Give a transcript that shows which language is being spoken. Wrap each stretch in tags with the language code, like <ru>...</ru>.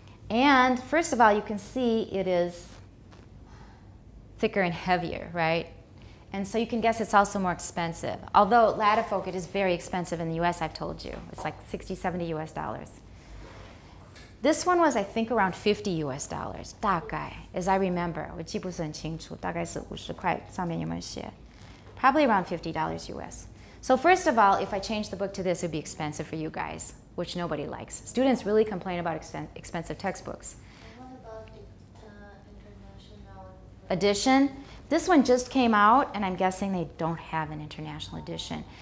<en>And first of all, you can see it is thicker and heavier, right? And so you can guess it's also more expensive. Although Latifolk, it is very expensive in the US, I've told you. It's like 60, 70 US dollars. This one was, I think, around 50 US dollars,</en> <zh>大概,</zh> <en>as I remember.</en> <zh>我记不是很清楚，大概是50块，上面有没有写?</zh> <en>Probably around $50 US. So first of all, if I change the book to this, it would be expensive for you guys, which nobody likes. Students really complain about expensive textbooks. What about the international Edition? This one just came out, and I'm guessing they don't have an international edition.</en>